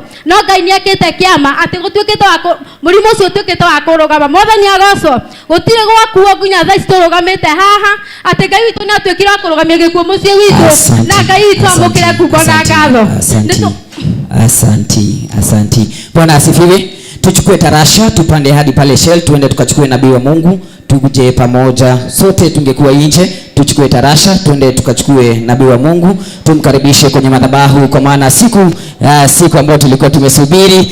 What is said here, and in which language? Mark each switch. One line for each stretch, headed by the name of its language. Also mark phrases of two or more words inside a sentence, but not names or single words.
Kikuyu: No Ngai nĩ ekĩte kĩama atĩ gũtuĩkĩte wa mũrimũ ũcio ũtuĩkĩte wa kũrũgama. Mwathani agocwo. Gũtirĩ gwakuo nginya thaa ici tũrũgamĩte haha atĩ Ngai witũ nĩ atuĩkire wa kũrũgamia gĩkuũ mũciĩ witũ. Na Ngai witũ amũkĩre ngumo na ngatho.
Swahili: Asanti. Bwana asifiwe. Tuchukue tarasha tupande hadi pale Shell tuende tukachukue nabii wa Mungu. Tuje pamoja sote, tungekuwa nje, tuchukue tarasha tuende tukachukue nabii wa Mungu, tumkaribishe kwenye madhabahu, kwa maana siku ambayo tulikuwa tumesubiri.